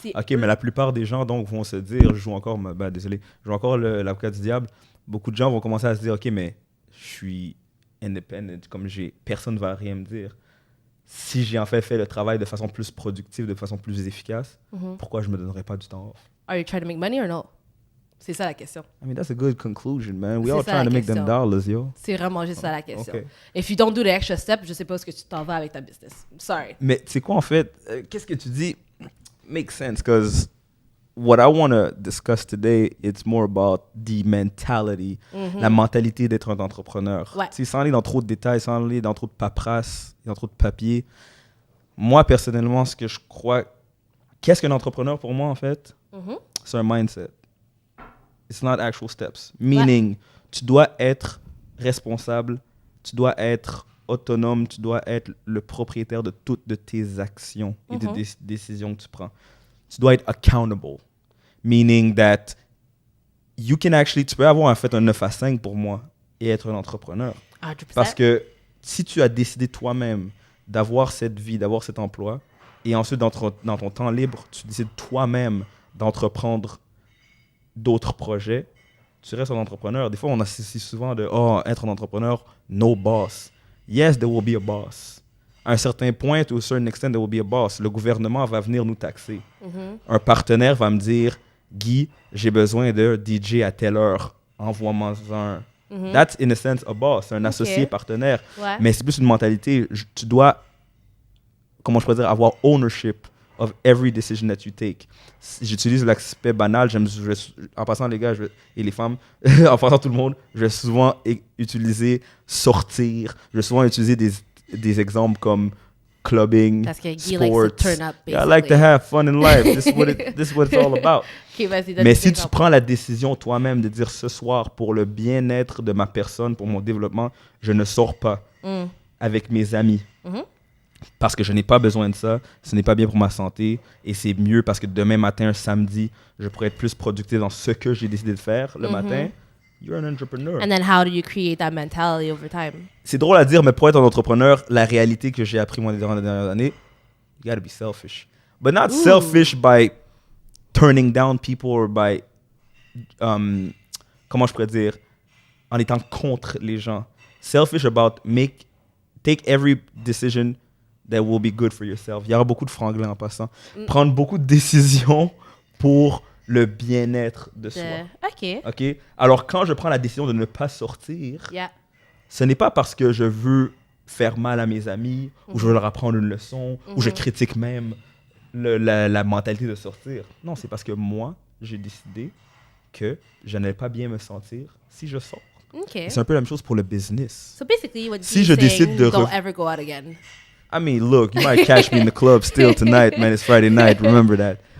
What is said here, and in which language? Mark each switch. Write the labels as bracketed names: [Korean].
[French] OK, mais la plupart des gens, donc, vont se dire, je joue encore l'avocat du diable. Beaucoup de gens vont commencer à se dire, OK, mais je suis independent. Comme personne ne va rien me dire. Si j'ai en fait le travail de façon plus productive, de façon plus efficace, pourquoi je me donnerais pas du temps off? [English] Are you trying to make money or no? [French] C'est ça la question. [English] I mean, that's a good conclusion, man. We all trying to make them dollars, yo. [French] C'est vraiment juste ça la question. [English] Okay. If you don't do the extra step, [French] je sais pas où est-ce que tu t'en vas avec ta business. [English] Sorry. [French] Mais tu sais quoi, en fait, qu'est-ce que tu dis? [English] Makes sense, because what I want to discuss today, it's more about the mentality, [French] la mentalité d'être un entrepreneur. Ouais. Sans aller dans trop de détails, sans aller dans trop de paperasse, dans trop de papier. Moi, personnellement, ce que je crois... Qu'est-ce qu'un entrepreneur pour moi, en fait? C'est un mindset. [English] It's not actual steps. Meaning, [French] tu dois être responsable, tu dois être autonome, tu dois être le propriétaire de toutes de tes actions et des décisions que tu prends. Tu dois être accountable. [English] Meaning that you can actually... [French] Tu peux avoir en fait un 9 à 5 pour moi et être un entrepreneur. 100%. Parce que si tu as décidé toi-même d'avoir cette vie, d'avoir cet emploi, et ensuite dans ton temps libre, tu décides toi-même d'entreprendre d'autres projets, tu restes un entrepreneur. Des fois, on associe souvent de « être un entrepreneur, [English] no boss ». Yes, there will be a boss. [French] À un certain point, [English] to a certain extent, there will be a boss. [French] Le gouvernement va venir nous taxer. Un partenaire va me dire « Guy, j'ai besoin de DJ à telle heure. Envoie-moi un. » [English] That's, in a sense, a boss. [French] Un associé partenaire. Ouais. Mais c'est plus une mentalité. Tu dois, comment je pourrais dire, avoir [English] ownership of every decision that you take. [French] J'utilise l'aspect banal. En passant, les gars et les femmes, en passant tout le monde, je vais souvent utiliser sortir. Je vais souvent utiliser des exemples comme clubbing, parce que Guy [English] sports. likes to turn up, basically. I like to have fun in life. This is what it's all about. Okay, [French] mais si tu prends la décision toi-même de dire ce soir, pour le bien-être de ma personne, pour mon développement, je ne sors pas avec mes amis. Parce que je n'ai pas besoin de ça, ce n'est pas bien pour ma santé et c'est mieux parce que demain matin, un samedi, je pourrais être plus productif dans ce que j'ai décidé de faire le matin. [English] You're an entrepreneur. And then how do you create that mentality over time? [French] C'est drôle à dire, mais pour être un entrepreneur, la réalité que j'ai appris moi durant les dernières années, [English] you gotta be selfish. But not selfish by turning down people or by, [French] comment je pourrais dire, en étant contre les gens. [English] Selfish about take every decision that will be good for yourself. [French] Il y aura beaucoup de franglais en passant. Prendre beaucoup de décisions pour le bien-être de soi. OK? Alors, quand je prends la décision de ne pas sortir, ce n'est pas parce que je veux faire mal à mes amis ou je veux leur apprendre une leçon ou je critique même la mentalité de sortir. Non, c'est parce que moi, j'ai décidé que je n'allais pas bien me sentir si je sors. C'est un peu la même chose pour le business. [English] So basically, what [French] si je décide de [English] don't ever go out again. I mean, look, you might catch me in the club still tonight, man. It's Friday night, remember that.